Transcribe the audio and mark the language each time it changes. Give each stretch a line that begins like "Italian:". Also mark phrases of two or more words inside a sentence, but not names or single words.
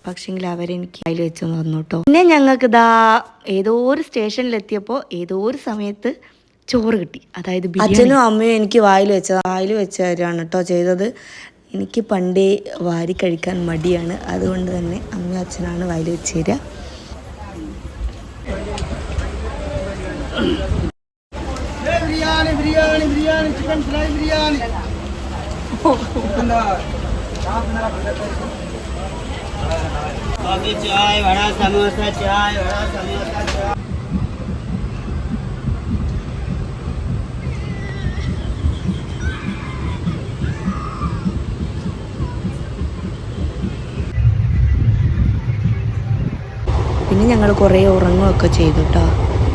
Malayalam: പക്ഷെങ്കിൽ അവരെനിക്ക് കയ്യിൽ വെച്ച് തന്നു കേട്ടോ. പിന്നെ ഞങ്ങൾക്ക് ഏതോ ഒരു സ്റ്റേഷനിലെത്തിയപ്പോൾ ഏതോ ഒരു സമയത്ത് ചോറ് കിട്ടി. അതായത് അച്ഛനും അമ്മയും എനിക്ക് വായിൽ വെച്ചാണ് കേട്ടോ ചെയ്തത്. എനിക്ക് പണ്ടേ വാരി കഴിക്കാൻ മടിയാണ്. അതുകൊണ്ട് തന്നെ അമ്മയും അച്ഛനാണ് വായിൽ വെച്ച് തരിക.
Hindi: बिरयानी चिकन फ्राई बिरयानी चाय वड़ा समोसा चाय वड़ा समोसा चाय.
Malayalam: പിന്നെ ഞങ്ങൾ കുറേ ഉറങ്ങുകയൊക്കെ ചെയ്തു കേട്ടോ.